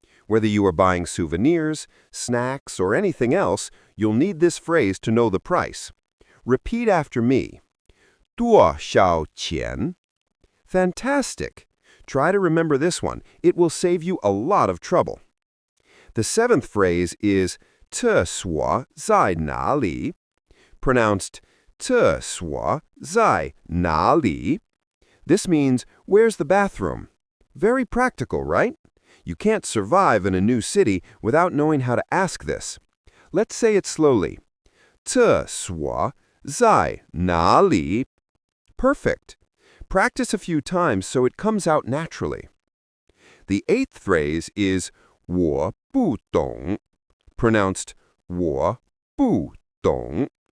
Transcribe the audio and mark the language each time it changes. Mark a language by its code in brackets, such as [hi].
[en] Whether you are buying souvenirs, snacks, or anything else, you'll need this phrase to know the price. Repeat after me. [zh] 多少钱? [en] Fantastic! Try to remember this one. It will save you a lot of trouble. The seventh phrase is [zh] 厕所在哪里? [en] Pronounced [zh] 厕所在哪里? [en] This means, where's the bathroom? Very practical, right? You can't survive in a new city without knowing how to ask this. Let's say it slowly. [zh] 厕所在哪里? [en] Perfect. Practice a few times so it comes out naturally. The eighth phrase is [zh] 我不懂, [en] pronounced 我不懂.